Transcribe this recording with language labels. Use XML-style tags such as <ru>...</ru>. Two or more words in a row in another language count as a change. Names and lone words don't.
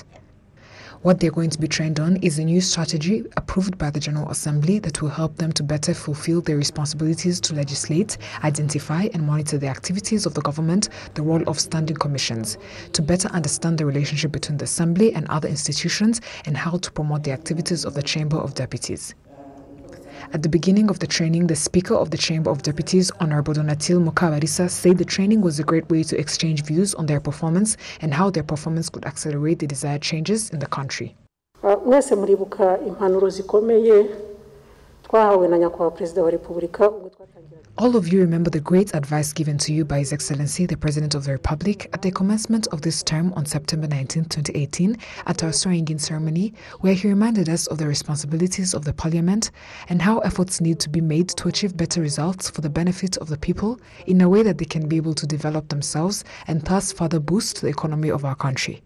<en>What they're going to be trained on is a new strategy approved by the General Assembly that will help them to better fulfill their responsibilities to legislate, identify and monitor the activities of the government, the role of standing commissions, to better understand the relationship between the Assembly and other institutions, and how to promote the activities of the Chamber of Deputies. At the beginning of the training, the Speaker of the Chamber of Deputies, Honorable Donatil Mukabalisa, said the training was a great way to exchange views on their performance and how their performance could accelerate the desired changes in the country.</en> <rn>Mwese muribuka impanuro zikomeye twahawe na nyakubahwa Perezida wa Repubulika.</rn> <en>All of you remember the great advice given to you by His Excellency, the President of the Republic, at the commencement of this term on September 19, 2018, at our swearing-in ceremony, where he reminded us of the responsibilities of the Parliament and how efforts need to be made to achieve better results for the benefit of the people in a way that they can be able to develop themselves and thus further boost the economy of our country.</en>